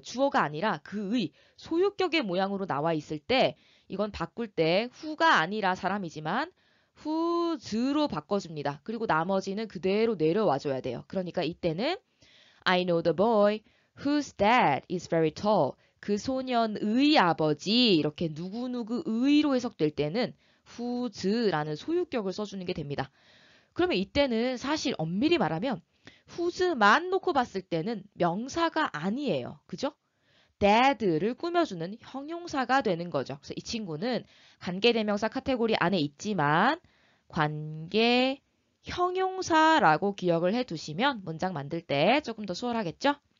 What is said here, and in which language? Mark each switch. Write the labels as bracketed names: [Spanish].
[Korean] 주어가 아니라 그의 소유격의 모양으로 나와 있을 때 이건 바꿀 때 who가 아니라 사람이지만 whos로 바꿔줍니다. 그리고 나머지는 그대로 내려와줘야 돼요. 그러니까 이때는 [English] I know the boy whose dad is very tall. [Korean] 그 소년의 아버지 이렇게 누구누구의로 해석될 때는 whose라는 소유격을 써주는 게 됩니다. 그러면 이때는 사실 엄밀히 말하면 whose만 놓고 봤을 때는 명사가 아니에요. 그죠? dad를 꾸며주는 형용사가 되는 거죠. 그래서 이 친구는 관계대명사 카테고리 안에 있지만 관계 형용사라고 기억을 해두시면 문장 만들 때 조금 더 수월하겠죠?